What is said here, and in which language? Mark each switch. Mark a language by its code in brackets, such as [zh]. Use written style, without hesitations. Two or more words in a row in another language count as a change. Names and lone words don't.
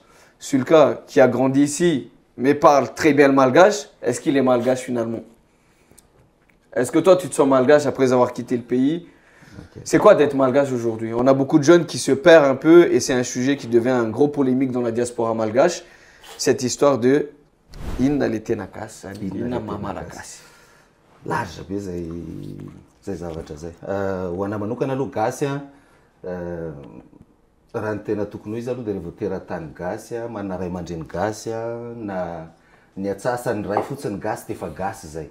[fr] Sulka, qui a grandi ici, mais parle très bien le malgache, est-ce qu'il est malgache finalement? Est-ce que toi, tu te sens malgache après avoir quitté le pays? C'est quoi d'être malgache aujourd'hui? On a beaucoup de jeunes qui se perdent un peu et c'est un sujet qui devient un gros polémique dans la diaspora malgache. Cette histoire de Inna letenakasa, Inna mama lakasi. [mg] Large be zay zavatra zay. Ho ana manokana aloha gasy raha ny tena tokony ho izy aloha dia rehefa teratany gasy manana ray aman-dreny gasy na ny atsasany ray fotsiny gasy dia efa gasy zay.